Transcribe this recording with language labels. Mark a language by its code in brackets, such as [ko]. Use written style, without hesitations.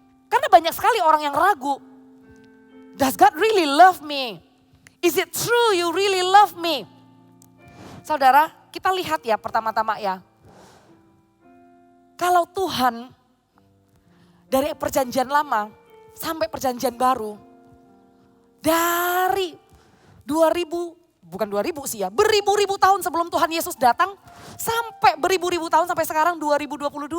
[id] Karena banyak sekali orang yang ragu. [en] Does God really love me? Is it true you really love me? [id] Saudara, kita lihat ya pertama-tama ya. Kalau Tuhan dari perjanjian lama sampai perjanjian baru. Dari 2000 sih ya. Beribu-ribu tahun sebelum Tuhan Yesus datang. Sampai beribu-ribu tahun sampai sekarang 2022.